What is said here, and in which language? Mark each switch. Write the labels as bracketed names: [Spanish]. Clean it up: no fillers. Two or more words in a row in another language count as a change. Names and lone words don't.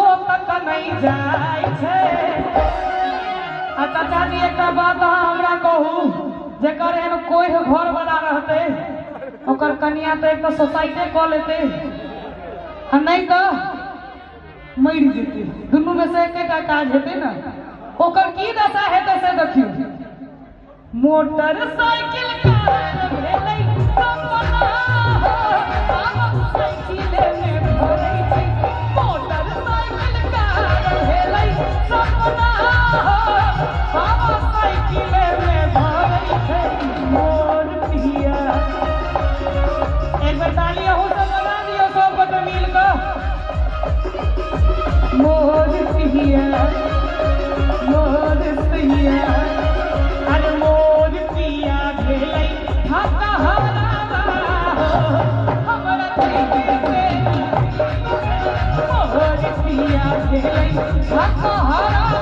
[Maithili] तक नहीं जाय छै आ चाचा जी एक बात हमरा कहू जेकर एहन कोई घर बना रहते ओकर कनिया तो एक सोसाइटी कऽ लेते आ नहीं तो मर जेते दुनू में से एकेटा काज हेते ना ओकर की दशा हेते से देखियो मोटरसाइकिल कार भेलै सपना साइकिल में भरै छै मोटरसाइकिल कार भेलै सपना साइकिल में भरै छै मोर पिया एक बार ताली हो सब बजा दियो सब गोटे मिल कऽ मोर पिया अरे मोर पिया भेलै ठकहरवा हमरा ठैके दे मोर पिया भेलै ठकहरवा